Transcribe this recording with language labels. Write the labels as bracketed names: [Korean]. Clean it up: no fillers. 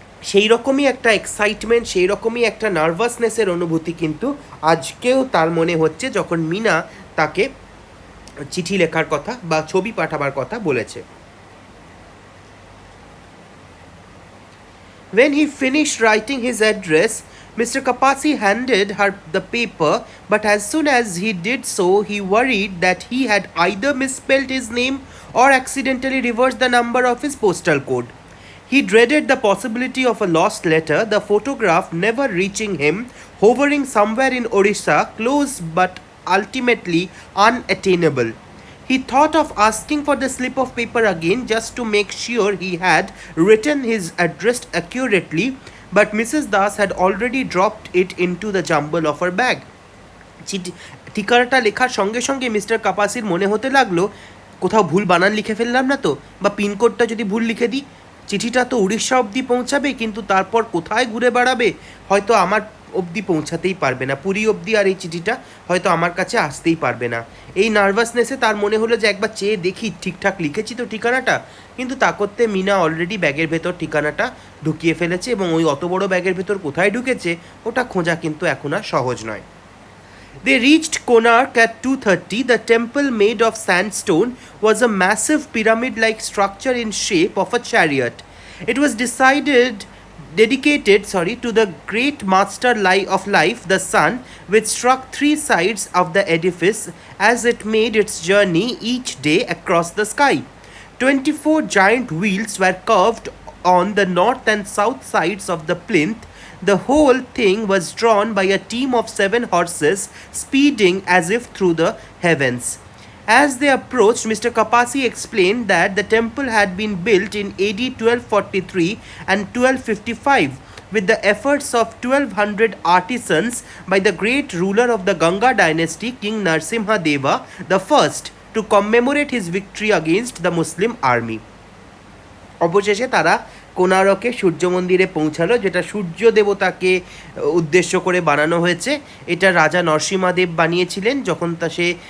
[Bangla] সেই রকমই একটা এক্সাইটমেন্ট, সেই রকমই একটা নার্ভাসনেসের অনুভূতি কিন্তু আজকেও তার মনে হচ্ছে যখন মিনা তাকে চিঠি লেখার কথা বা ছবি পাঠাবার কথা বলেছে। [English] When he finished writing his address, Mr. Kapasi handed her the paper, but as soon as he did so, he worried that he had either misspelled his name or accidentally reversed the number of his postal code. He dreaded the possibility of a lost letter, the photograph never reaching him, hovering somewhere in Orissa, close but ultimately unattainable. He thought of asking for the slip of paper again just to make sure he had written his address accurately, but Mrs. Das had already dropped it into the jumble of her bag. [Bangla] ঠিকানাটা লেখার সঙ্গে সঙ্গে mister কাপাসির মনে হতে লাগলো, কোথাও ভুল বানান লিখে ফেললাম না তো, বা পিনকোডটা যদি ভুল লিখে দিই, চিঠিটা তো উড়িষ্যা অবধি পৌঁছাবে, কিন্তু তারপর কোথায় ঘুরে বেড়াবে, হয়তো আমার অবধি পৌঁছাতেই পারবে না, পুরী অবধি আর এই চিঠিটা হয়তো আমার কাছে আসতেই পারবে না। এই নার্ভাসনেসে তার মনে হলো যে একবার চেয়ে দেখি ঠিকঠাক লিখেছি তো ঠিকানাটা, কিন্তু তা করতে মিনা অলরেডি ব্যাগের ভেতর ঠিকানাটা ঢুকিয়ে ফেলেছে, এবং ওই অত বড় ব্যাগের ভেতর কোথায় ঢুকেছে ওটা খোঁজা কিন্তু এখন আর সহজ নয়। [English] They reached Konark at 2:30. The temple, made of sandstone, was a massive pyramid-like structure in shape of a chariot. It was dedicated to the great master of life, the sun, which struck three sides of the edifice as it made its journey each day across the sky. 24 giant wheels were curved on the north and south sides of the plinth. The whole thing was drawn by a team of 7 horses, speeding as if through the heavens. As they approached, Mr. Kapasi explained that the temple had been built in AD 1243 and 1255 with the efforts of 1200 artisans by the great ruler of the Ganga dynasty, King Narsimha Deva I, to commemorate his victory against the Muslim army. [Bangla] অবশেষে তারা কোনারকে সূর্য মন্দিরে পৌঁছালো, যেটা সূর্য দেবতাকে উদ্দেশ্য করে বানানো হয়েছে। এটা রাজা নরসিংহদেব বানিয়েছিলেন যখন সে